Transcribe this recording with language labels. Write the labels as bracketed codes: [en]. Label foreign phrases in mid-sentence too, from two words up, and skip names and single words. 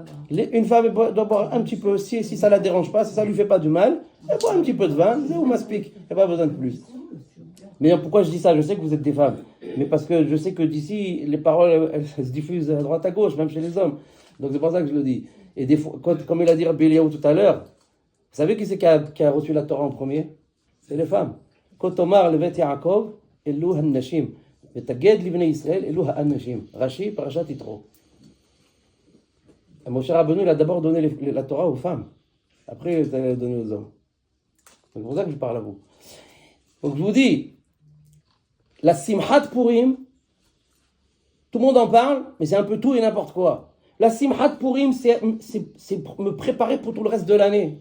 [fr] Une femme doit boire un petit peu aussi, si ça la dérange pas, si ça lui fait pas du mal, elle boit un petit peu de vin, ou m'explique, elle n'a pas besoin de plus. Mais pourquoi je dis ça? Je sais que vous êtes des femmes, mais parce que je sais que d'ici, les paroles, elles se diffusent à droite à gauche, même chez les hommes. Donc c'est pour ça que je le dis. Et des fois, comme il a dit Rabbi Eliyahu tout à l'heure, vous savez qui c'est qui a reçu la Torah en premier? C'est les femmes. [he] כה תאמר לבית יעקב, אלו הנשים. ותגיד לבני ישראל, אלו הנשים. [fr] Rashi, Parashat Yitro. Moshe Rabbeinu, il a d'abord donné la Torah aux femmes. Après, il a donné aux hommes. C'est pour ça que je parle à vous. Donc je vous dis, la Simchat Purim, Tout le monde en parle, mais c'est un peu tout et n'importe quoi. La Simchat Purim, c'est me préparer pour tout le reste de l'année.